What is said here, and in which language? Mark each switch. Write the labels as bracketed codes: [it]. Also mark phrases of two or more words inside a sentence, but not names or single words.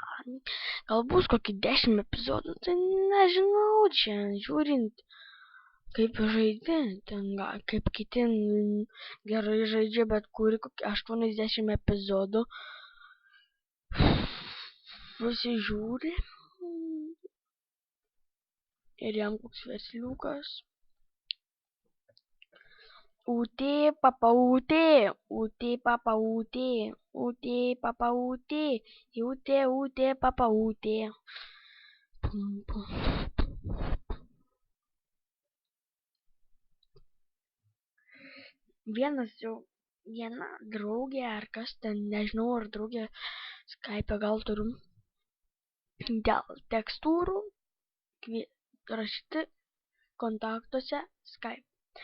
[lt] Gal bus kokį 10 epizodų, tai nežinau, čia žiūrint kaip žaidži, kaip kiti gerai žaidžia, bet kuri kokį 80 epizodų. Pasižiūri. Ir jam koks versliukas. Ute, papa, ute. Ute, papa, ute. Ute, papa, ute. Ute, ute, papa, ute. Pum, pum. Viena draugė, ar kas ten, nežinau, ar draugė Skype gal turiu, dėl tekstūrų rašyti kontaktuose Skype.